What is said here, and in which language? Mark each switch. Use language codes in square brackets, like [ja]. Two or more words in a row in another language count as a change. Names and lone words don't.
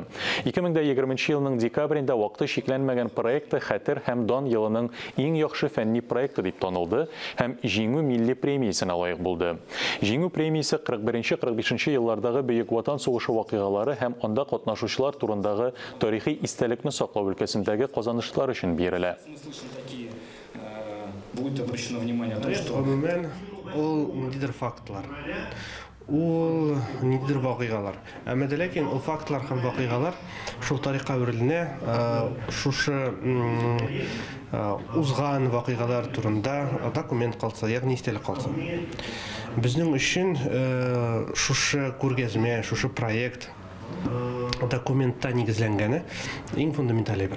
[tt] 2020 елның декабрендә вакыты шикләнмәгән проекты Хәтер һәм дан елының иң яхшы фәнни проекты дип танылды һәм Җиңү милли премиясенә лаек булды. Җиңү премиясе 41-45 еллардагы Бөек Ватан сугышы вакыйгалары һәм анда катнашучылар турындагы тарихи истәлекне саклау өлкәсендәге казанышлар өчен бирелә. [ru] Будет обращено внимание на то, что [tt] ол нидер фактлар. Ул нидер вакыйгалар. Әмма ләкин ул фактлар һәм вакыйгалар шул тарихка үреленә, шушы узган вакыйгалар турында документ калса, ягъни истәлек калса. Безнең өчен шушы күргәзмә, шушы проект документта нигезләнгәне иң фундаменталь бер.